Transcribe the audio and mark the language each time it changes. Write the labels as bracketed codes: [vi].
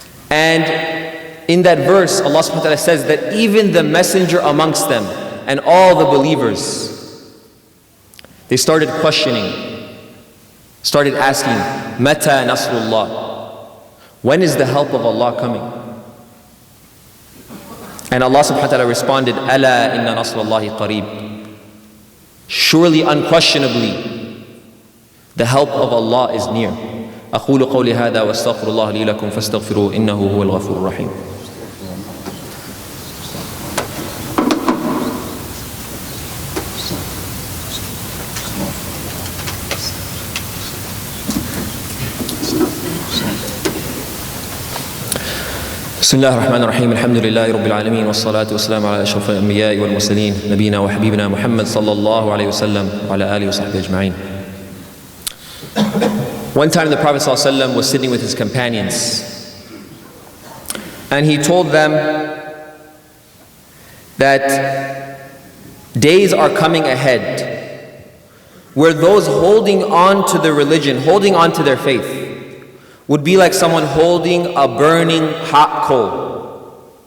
[en] And in that verse, Allah subhanahu wa ta'ala says that even the messenger amongst them and all the believers, they started questioning, started asking, [ar] Mata Nasrullah? [en] When is the help of Allah coming? And Allah subhanahu wa ta'ala responded, [ar] Ala inna nasrallahi qareeb. [en] Surely, unquestionably, the help of Allah is near. [ar] أقول قولي هذا واستغفر الله لي لكم فاستغفروه إنه هو الغفور الرحيم. بسم الله الرحمن الرحيم الحمد لله رب العالمين والصلاة والسلام على أشرف الأنبياء والمرسلين نبينا وحبيبنا محمد صلى الله عليه وسلم وعلى آله وصحبه أجمعين. [en] One time the Prophet ﷺ was sitting with his companions and he told them that days are coming ahead where those holding on to the religion, holding on to their faith, would be like someone holding a burning hot coal.